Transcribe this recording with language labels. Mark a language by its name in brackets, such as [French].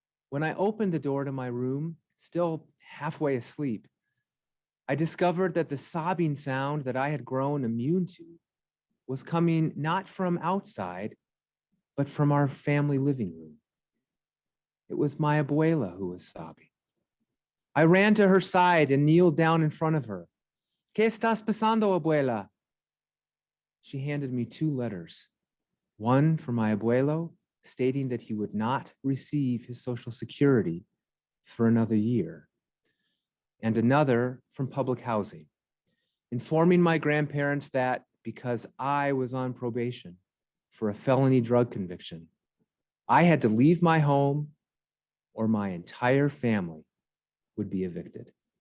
[English] When I opened the door to my room, still halfway asleep, I discovered that the sobbing sound that I had grown immune to was coming not from outside, but from our family living room. It was my abuela who was sobbing. I ran to her side and kneeled down in front of her. [Spanish] ¿Qué estás pasando, abuela? [English] She handed me 2 letters, one for my abuelo, stating that he would not receive his Social Security for another year, and another from public housing, informing my grandparents that because I was on probation for a felony drug conviction, I had to leave my home or my entire family would be evicted.